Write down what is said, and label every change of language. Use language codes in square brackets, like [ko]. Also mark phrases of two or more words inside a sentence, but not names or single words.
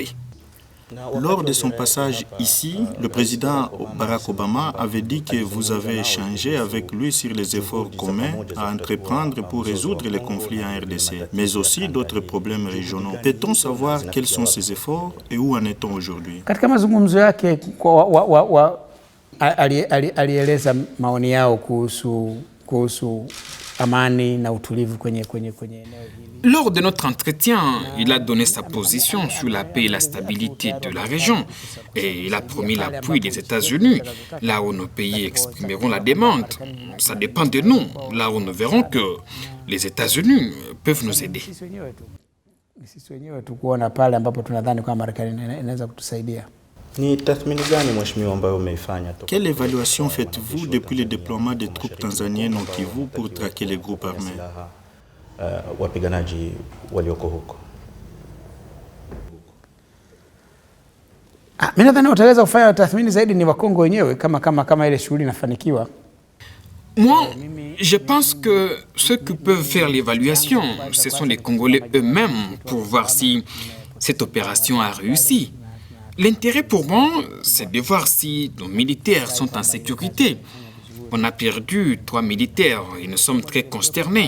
[fr] Lors de son passage ici, le président Barack Obama avait dit que vous avez échangé avec lui sur les efforts communs à entreprendre pour résoudre les conflits en RDC, mais aussi d'autres problèmes régionaux. Peut-on savoir quels sont ces efforts et où en est-on aujourd'hui? [sw] Katika mazungumzo yake alieleza maoni yao kuhusu amani na utulivu kwenye eneo hili. [fr] Lors de notre entretien, il a donné sa position sur la paix et la stabilité de la région et il a promis l'appui des États-Unis là où nos pays exprimeront la demande. Ça dépend de nous, là où nous verrons que les États-Unis peuvent nous aider. [sw] Sisi wenyewe tu kuona pale ambapo tunadhani kwamba Marekani inaweza kutusaidia. [fr] Quelle évaluation faites-vous depuis le déploiement des troupes tanzaniennes au Kivu pour traquer les groupes armés? [sw] Mimi nadhani utaweza kufanya tathmini zaidi ni Wakongo wenyewe kama ile shughuli inafanikiwa. [fr] Moi, je pense que ceux qui peuvent faire l'évaluation, ce sont les Congolais eux-mêmes pour voir si cette opération a réussi. L'intérêt pour moi, c'est de voir si nos militaires sont en sécurité. On a perdu 3 militaires et nous sommes très consternés.